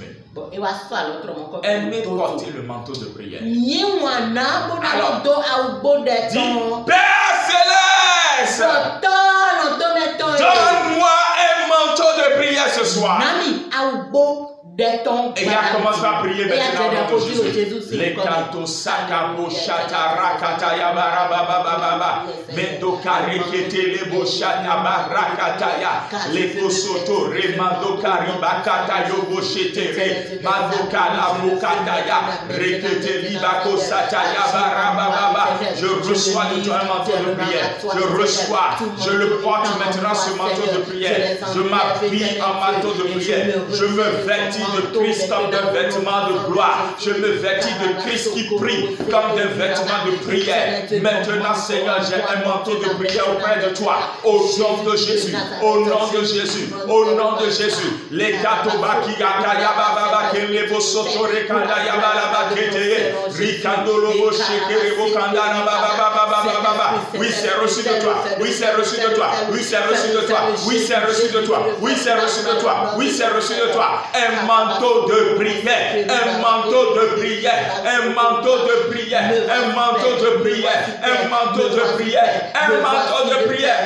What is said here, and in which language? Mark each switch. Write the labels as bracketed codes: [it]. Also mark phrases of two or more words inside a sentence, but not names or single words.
[fr] Aimez porter le manteau de prière. Alors, dis, Père Céleste, donne-moi un manteau de prière ce soir. Et il a commencé à prier. prier maintenant au nom de Jésus. Les cantos sakabo shatarakata yabarabababa. Mendo karekete lebo shatabarakataya. Les kosoto remando karibakata yobo shetere. Mando kalabokataya. Rekete libako sataya barabababa. Je reçois de toi un manteau de prière. Je reçois, je le porte maintenant ce manteau de prière. Je m'habille en manteau de prière. Je me vêtis de Christ comme d'un vêtement de gloire. Je me vêtis de Christ qui prie comme d'un vêtement de prière. Maintenant, Seigneur, j'ai un manteau de prière auprès de toi. Au nom de Jésus, au nom de Jésus, au nom de Jésus. Les katobaki yakayababa kelebo sotore kanda yabalaba keteye. Rikandolo bo shekerebo kanda baba. Oui, c'est reçu de toi. Oui, c'est reçu de toi. Oui, c'est reçu de toi. Oui, c'est reçu de toi. Oui, c'est reçu de toi. Oui, c'est reçu de toi. Un manteau de prière. Un manteau de prière. Un manteau de prière. Un manteau de prière. Un manteau de prière. Un manteau de prière.